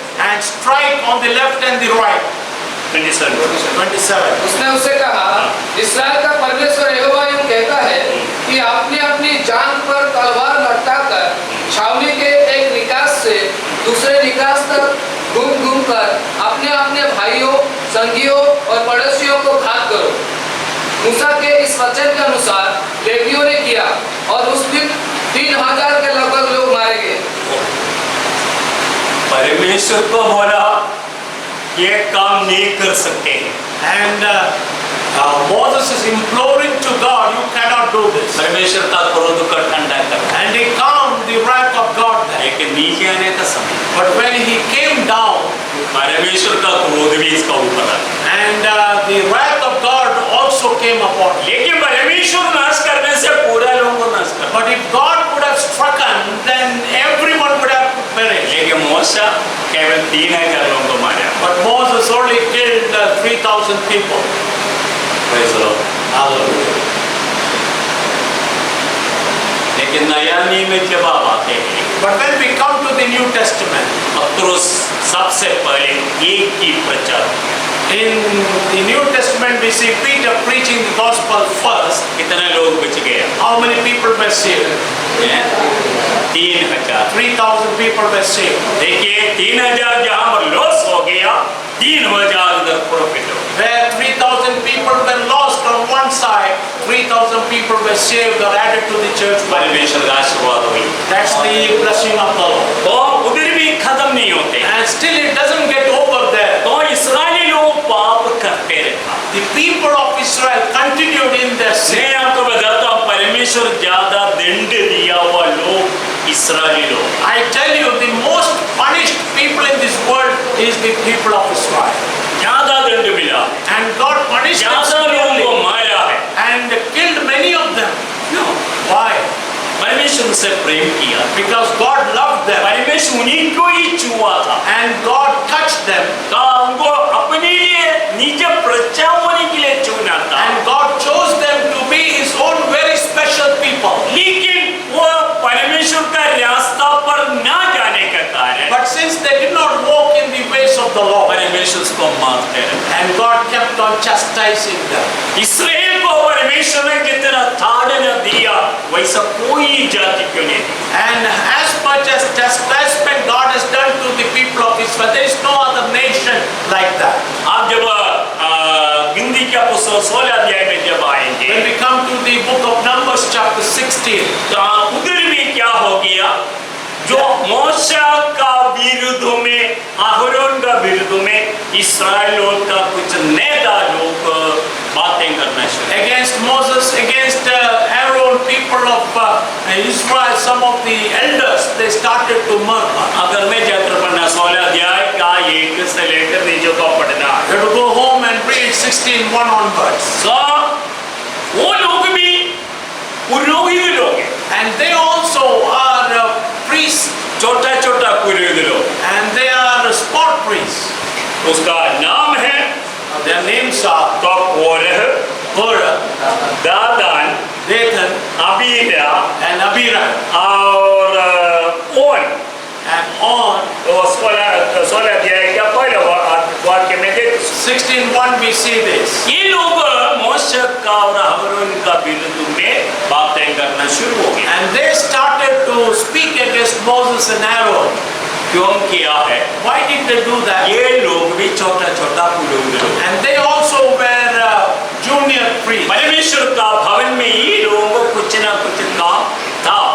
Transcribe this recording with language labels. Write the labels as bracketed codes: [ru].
[en] and strike on the left and the right. 27. [hi] उसने उससे कहा, इस्राएल का परमेश्वर यहोवा यूं कहता है कि आपने अपनी जांघ पर तलवार लटकाकर छावनी के एक निकास से दूसरे निकास तक घूम कर अपने अपने भाइयों, संगियों और पड़ोसियों को घात करो। मूसा के इस वचन के अनुसार लेवियों ने किया और उस दिन 3000 के लगभग लोग मारे गए। परमेश्वर को बोला ये काम नहीं कर सकते हैं। [en] And Moses is imploring to God, you cannot do this. [hi] परमेश्वर का क्रोध का ठंडा कर, [en] And he calmed the wrath of God there. [hi] लेकिन नीचे आने का समय [en] But when he came down, [hi] परमेश्वर का क्रोध भी इसका ऊपर आ गया। [en] and the wrath of God also came upon him. [hi] लेकिन परमेश्वर नाश करने से पूरा लोगों को नाश कर। [en] But if God would have strucken, then everyone would have perished. [hi] लेकिन मूसा केवल 3000 लोगों को मारा। [en] But Moses only killed 3,000 people. Praise the Lord. Hallelujah. [hi] लेकिन नया नियम में जब आप आते हैं, [en] But when we come to the New Testament, [hi] पत्रुस सबसे पहले एक ही प्रचार किया। [en] in the New Testament we see Peter preaching the gospel first. [hi] कितने लोग बच गए? [en] How many people were saved? [hi] 3000। [en] 3,000 people were saved. [hi] देखिए 3000 जहाँ पर लॉस हो गया, 3000 उधर प्रॉफिट हो। [en] Where 3,000 people were lost on one side, 3,000 people were saved or added to the church. [hi] परमेश्वर का आशीर्वाद हुई। [en] That's the blessing of the Lord. [hi] तो उधर भी खत्म नहीं होते। [en] And still it doesn't get over there. [hi] तो इस्राएली लोग पाप करते रहे। [en] The people of Israel continued in their sin. [hi] मैं आपको बताता हूँ परमेश्वर ज्यादा दंड दिया हुआ लोग इस्राएली लोग। [en] I tell you, the most punished people in this world is the people of Israel. [hi] ज्यादा दंड मिला, [en] And God punished them [hi] ज्यादा लोगों को [en] severely [hi] मारा है। [en] and killed many of them. [hi] क्यों? [en] Why? [hi] परमेश्वर उनसे प्रेम किया। [en] Because God loved them [hi] परमेश्वर उन्हीं को ही छुआ था। [en] and God touched them [hi] कहा उनको अपने लिए निज प्रजा होने के लिए चुना था। [en] and God chose them to be His own very special people. [hi] लेकिन वो परमेश्वर का रास्ता पर ना जाने का कारण [en] But since they did not walk in the ways of the Lord, [hi] परमेश्वर उसको मारते रहे। [en] and God kept on chastising them. [hi] Israel को परमेश्वर ने जितना ताड़ना दिया वैसा कोई जाति क्यों नहीं दी। [en] And as much as chastisement God has done to the people of Israel, there is no other nation like that. [hi] आप जब गिनती का पुस्तक 16 अध्याय में जब आएंगे [en] When we come to the book of Numbers chapter 16, [hi] तो उधर भी क्या हो गया, जो मूसा का विरुद्ध में, अहरोन का विरुद्ध में इस्राएलियों का कुछ नेता लोग बातें करना शुरू। [en] against Moses, against Aaron, people of Israel, some of the elders, they started to murmur. [hi] अगर मैं जात्र पढ़ना 16 अध्याय का 1 से लेकर नीचे को पढ़ना [en] You have to go home and read 16 16:1 onwards. [hi] सो वो लोग भी पुरोहित लोग हैं, [en] And they also are priests, [hi] छोटा छोटा पुरोहित लोग। [en] and they are spot priests. [hi] उसका नाम है [en] Their names are [hi] कॉरह, [en] Korah, [hi] दादान, [en] Dathan, [hi] अबीरा [en] and Abiram, [hi] और ओन। [en] and On. [hi] तो 16 अध्याय का पहला वाक्य में देखो, [en] 16:1 we see this. [hi] ये लोग मोशे का और हारून का विरुद्ध में बातें करना शुरू हो गए। [en] And they started to speak against Moses and Aaron. [hi] क्यों किया है? [en] Why did they do that? [hi] ये लोग भी छोटा छोटा पुरोहित लोग। [en] And they also were junior priests. [hi] परमेश्वर का भवन में ये लोगों को कुछ ना कुछ काम था।